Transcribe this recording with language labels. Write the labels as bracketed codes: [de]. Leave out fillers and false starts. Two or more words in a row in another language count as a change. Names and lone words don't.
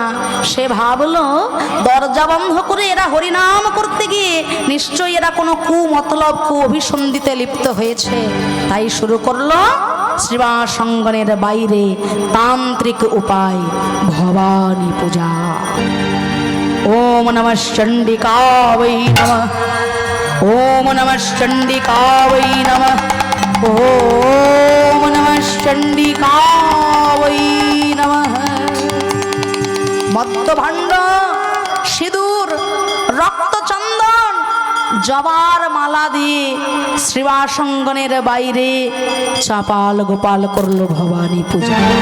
[bn] সে ভাবলো দরজা বন্ধ করে এরা হরিনাম করতে গিয়ে নিশ্চয়ই এরা কোনো কুমতলব, কু অভিসন্ধিতে লিপ্ত হয়েছে। তাই শুরু করলো শ্রীবাস অঙ্গনের বাইরে তান্ত্রিক উপায় ভবানী পূজা। [sa] ओम नमः चण्डिकावै नमः, ओम नमः चण्डिकावै नमः, ओम नमः चण्डिकावै नमः। [bn] মদ্যভাণ্ড, সিঁদুর, রক্তচন্দন, জবার মালা দিয়ে শ্রীবাস অঙ্গনের বাইরে চাপাল গোপাল করল ভবানী পূজা।